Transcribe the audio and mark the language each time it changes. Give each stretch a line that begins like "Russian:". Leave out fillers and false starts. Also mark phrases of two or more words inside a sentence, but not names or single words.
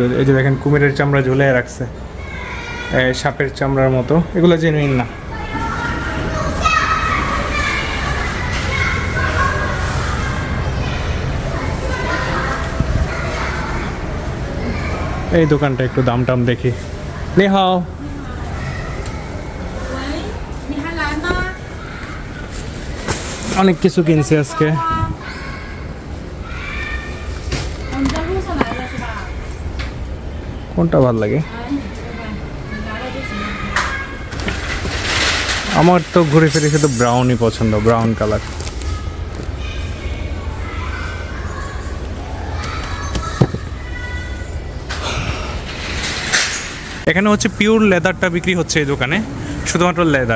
Bangla: এই যে দেখেন কুমিরের চামড়া ঝুলে রাখছে, সাপের চামড়ার মতো। এগুলো জেনুইন না। এই দোকানটা একটু দাম টাম দেখি।
Chinese: নেহাও, 喂，你还来吗？
Bangla: অনেক কিছু কিনছি আজকে।
Chinese: 哦，你在路上来的是吧？
Bangla: কোনটা ভালো লাগে?
Chinese: 哎，你来了就行了。
Bangla: আমার তো ঘুরে ফিরে শুধু ব্রাউনই পছন্দ,
English: brown color.
Bangla: এখানে হচ্ছে
English: pure leatherটা
Bangla: বিক্রি হচ্ছে এই দোকানে, শুধুমাত্র লেদার।